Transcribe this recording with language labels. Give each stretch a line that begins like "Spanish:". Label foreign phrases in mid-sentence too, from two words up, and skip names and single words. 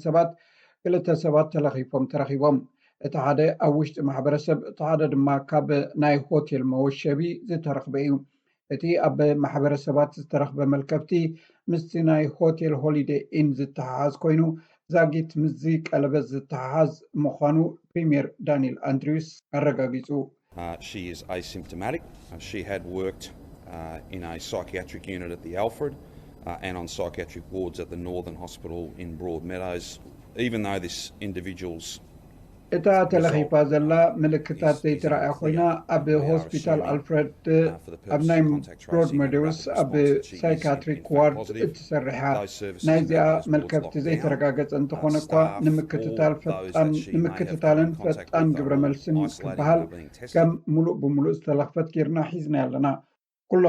Tigrinya: ሰባት 2 ሰባት ተረኺቦም። እቲ ሓደ ኣብ ውሽጢ ማሕበረሰብ፣ እቲ ሓደ ድማ ካብ ናይ ሆቴል መወሸቢ ዝተረኽበ እዩ። እቲ ኣብ ማሕበረሰባት ዝተረኽበ መልከብቲ ምስቲ ናይ ሆቴል ሆሊዴይ ኢን ዝተሓሓዝ ኮይኑ ዛጊት ምዚ ቀለበት ዝተሓሓዝ ምዃኑ ፕሪምየር ዳንኤል ኣንድሪውስ ኣረጋጊጹ።
English: She is asymptomatic. She had worked in a psychiatric unit at the Alfred and on psychiatric wards at the Northern Hospital in Broadmeadows. Even though this individual's
Tigrinya: እታ ተለኺፋ ዘላ ምልክታት ዘይተረኣያ ኮይና ኣብ ሆስፒታል ኣልፍሬድ ኣብ ናይ ብሮድሜዶውስ ኣብ
English: psychiatric ward
Tigrinya: እትሰርሓ ናይዚኣ መልከብቲ ዘይተረጋገፀ እንተኾነ እኳ ንምክትታልን ፈጣን ግብረ መልስን ክበሃል ከም ሙሉእ ብምሉእ ዝተለኽፈት ጌርና ሒዝና ኣለና። ኩሎም